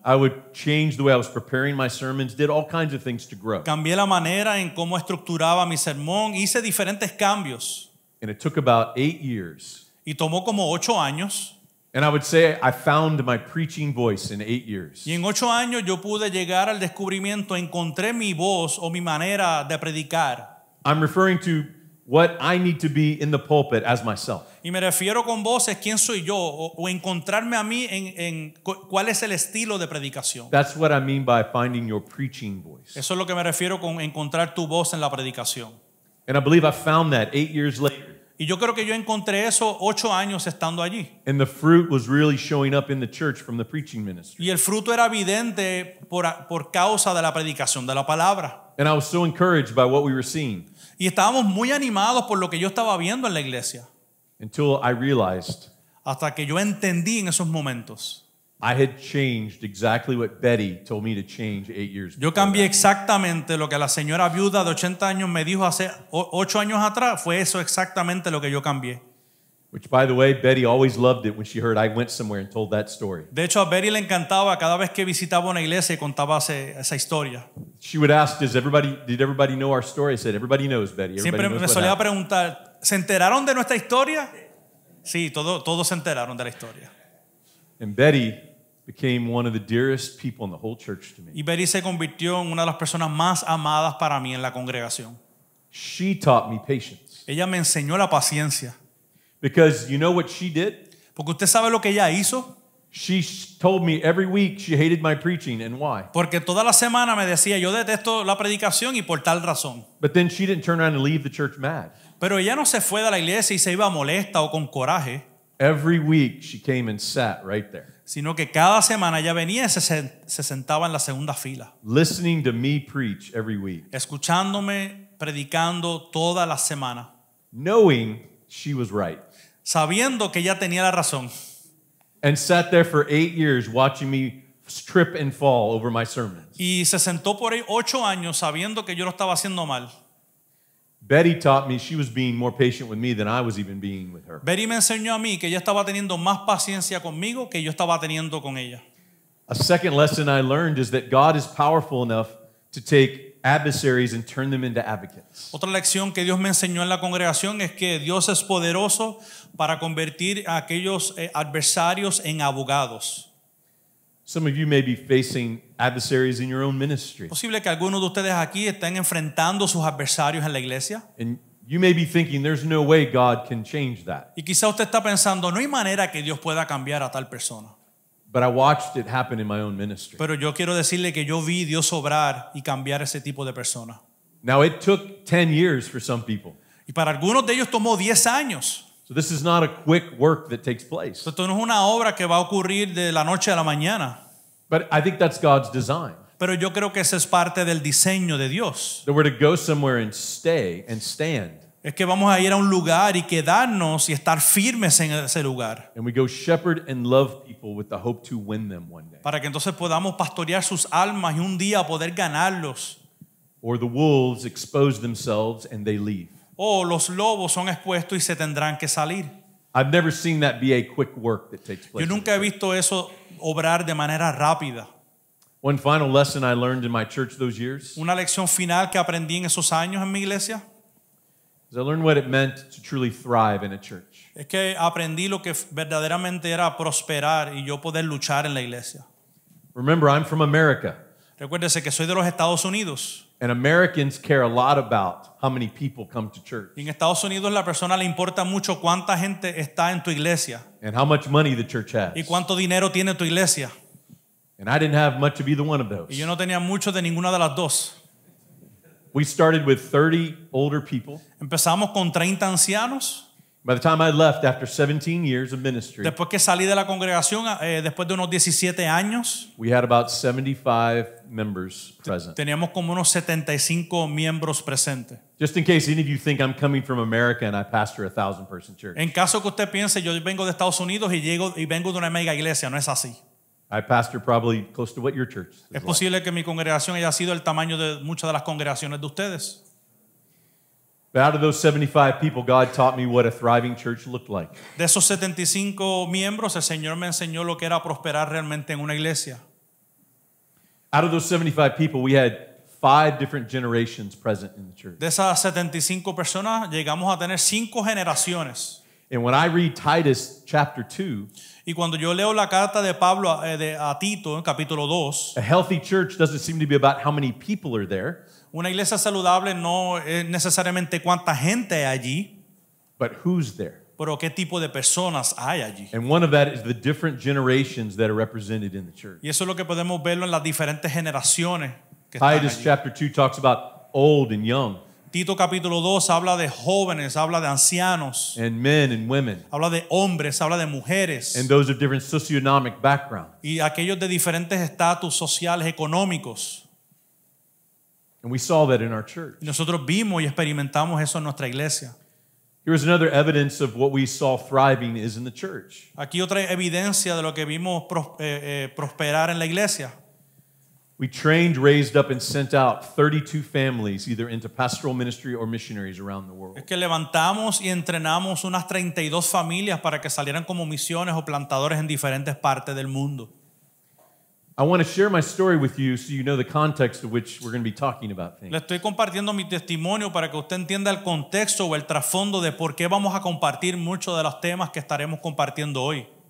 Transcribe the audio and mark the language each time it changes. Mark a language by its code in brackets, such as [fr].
[en] I would change the way I was preparing my sermons, did all kinds of things to grow. [es] Cambié la manera en cómo estructuraba mi sermón, hice diferentes cambios. [en] And it took about 8 years. [es] Y tomó como 8 años. [en] And I would say I found my preaching voice in 8 years. [es] Y en 8 años yo pude llegar al descubrimiento, encontré mi voz o mi manera de predicar. [en] I'm referring to what I need to be in the pulpit as myself. [es] Y me refiero con voces, quién soy yo, o encontrarme a mí en cuál es el estilo de predicación. [en] That's what I mean by finding your preaching voice. [es] Eso es lo que me refiero con encontrar tu voz en la predicación. [en] And I believe I found that 8 years later. [es] Y yo creo que yo encontré eso 8 años estando allí. [en] And the fruit was really showing up in the church from the preaching ministry. [es] Y el fruto era evidente por causa de la predicación de la palabra. [en] And I was so encouraged by what we were seeing [es] Y estábamos muy animados por lo que yo estaba viendo en la iglesia. [en] until I realized [es] Hasta que yo entendí en esos momentos. [en] I had changed exactly what Betty told me to change 8 years [es] Yo [en] before [es] cambié [en] that. [es] exactamente lo que la señora viuda de 80 años me dijo hace 8 años atrás. Fue eso exactamente lo que yo cambié. [en] Which, by the way, Betty always loved it when she heard I went somewhere and told that story. [es] De hecho, a Betty le encantaba cada vez que visitaba una iglesia y contaba esa historia. [en] She would ask, did everybody know our story? I said, everybody knows, Betty. Everybody [es] Siempre [en] knows [es] me [en] what [es] solía [en] happened. [es] preguntar, ¿se enteraron de nuestra historia? Sí, todos se enteraron de la historia. [en] And Betty became one of the dearest people in the whole church to me. [es] Y Betty se convirtió en una de las personas más amadas para mí en la congregación. [en] She taught me patience. [es] Ella me enseñó la paciencia. [en] Because you know what she did? [es] Porque usted sabe lo que ella hizo. [en] She told me every week she hated my preaching and why. [es] Porque toda la semana me decía, yo detesto la predicación y por tal razón. [en] But then she didn't turn around and leave the church mad. [es] Pero ella no se fue de la iglesia y se iba molesta o con coraje, [en] Every week she came and sat right there, [es] sino que cada semana ella venía y se sentaba en la segunda fila, [en] listening to me preach every week, [es] escuchándome, predicando toda la semana, [en] knowing she was right. [es] sabiendo que ella tenía la razón. [en] And sat there for 8 years watching me trip and fall over my sermons. [es] Y se sentó por ahí 8 años sabiendo que yo lo estaba haciendo mal. [en] Betty taught me she was being more patient with me than I was even being with her. [es] Betty me enseñó a mí que ella estaba teniendo más paciencia conmigo que yo estaba teniendo con ella. [en] A second lesson I learned is that God is powerful enough to take adversaries and turn them into advocates. [es] Otra lección que Dios me enseñó en la congregación es que Dios es poderoso para convertir a aquellos adversarios en abogados. [en] Some of you may be facing adversaries in your own ministry. [es] Posible que algunos de ustedes aquí estén enfrentando sus adversarios en la iglesia. [en] And you may be thinking there's no way God can change that. [es] Y quizá usted está pensando, no hay manera que Dios pueda cambiar a tal persona. [en] But I watched it happen in my own ministry. [es] Pero yo quiero decirle que yo vi Dios obrar y cambiar ese tipo de persona. [en] Now, it took 10 years for some people. [es] Y para algunos de ellos tomó 10 años. [en] So this is not a quick work that takes place. [es] Esto no es una obra que va a ocurrir de la noche a la mañana. [en] But I think that's God's design. [es] Pero yo creo que ese es parte del diseño de Dios. [en] That we're to go somewhere and stay and stand. [es] Es que vamos a ir a un lugar y quedarnos y estar firmes en ese lugar. [en] And we go shepherd and love people with the hope to win them one day. [es] Para que entonces podamos pastorear sus almas y un día poder ganarlos. [en] Or the wolves expose themselves and they leave. [es] O los lobos son expuestos y se tendrán que salir. [en] I've never seen that be a quick work that takes place. [es] Yo nunca he visto eso obrar de manera rápida. [en] One final lesson I learned in my church those years [es] Una lección final que aprendí en esos años en mi iglesia [en] is I learned what it meant to truly thrive in a church. [es] es que aprendí lo que verdaderamente era prosperar y yo poder luchar en la iglesia. [en] Remember, I'm from America, [es] Recuérdese que soy de los Estados Unidos. [en] and Americans care a lot about how many people come to church [es] Y en Estados Unidos la persona le importa mucho cuánta gente está en tu iglesia [en] and how much money the church has. [es] y cuánto dinero tiene tu iglesia. [en] And I didn't have much of either one of those. [es] Y yo no tenía mucho de ninguna de las dos. [en] We started with 30 older people. [es] Empezamos con 30 ancianos. [en] By the time I left after 17 years of ministry, [es] Después que salí de la congregación, después de unos 17 años, [en] we had about 75 members present. [es] teníamos como unos 75 miembros presentes. [en] Just in case any of you think I'm coming from America and I pastor a 1,000-person church. [es] En caso que usted piense, yo vengo de Estados Unidos y vengo de una mega iglesia, no es así. [en] I pastor probably close to what your church is [es] Es [en] like. [es] posible que mi congregación haya sido el tamaño de muchas de las congregaciones de ustedes. [en] But out of those 75 people, God taught me what a thriving church looked like. [es] De esos 75 miembros, el Señor me enseñó lo que era prosperar realmente en una iglesia. [en] Out of those 75 people, we had 5 different generations present in the church. [es] De esas 75 personas, llegamos a tener 5 generaciones. [en] And when I read Titus chapter 2, [es] Y cuando yo leo la carta de Pablo a Tito, en capítulo 2, [en] a healthy church doesn't seem to be about how many people are there, [es] una iglesia saludable no es necesariamente cuánta gente hay allí, [en] but who's there. [es] pero qué tipo de personas hay allí. [en] And one of that is the different generations that are represented in the church. [es] Y eso es lo que podemos verlo en las diferentes generaciones que están [en] Titus [es] allí. [en] chapter 2 talks about old and young, [es] Tito capítulo 2 habla de jóvenes, habla de ancianos, [en] and men and women, [es] habla de hombres, habla de mujeres [en] and those of different socioeconomic backgrounds. [es] y aquellos de diferentes estatus sociales, económicos. [en] And we saw that in our church. [es] Y nosotros vimos y experimentamos eso en nuestra iglesia. [en] Here's another evidence of what we saw thriving is in the church. [es] Aquí otra evidencia de lo que vimos prosperar en la iglesia. [en] We trained, raised up, and sent out 32 families either into pastoral ministry or missionaries around the world. [es] Es que levantamos y entrenamos unas 32 familias para que salieran como misiones o plantadores en diferentes partes del mundo. [en] I want to share my story with you so you know the context of which we're going to be talking about things. [es] Le estoy compartiendo mi testimonio para que usted entienda el contexto o el trasfondo de por qué vamos a compartir muchos de los temas que estaremos compartiendo hoy.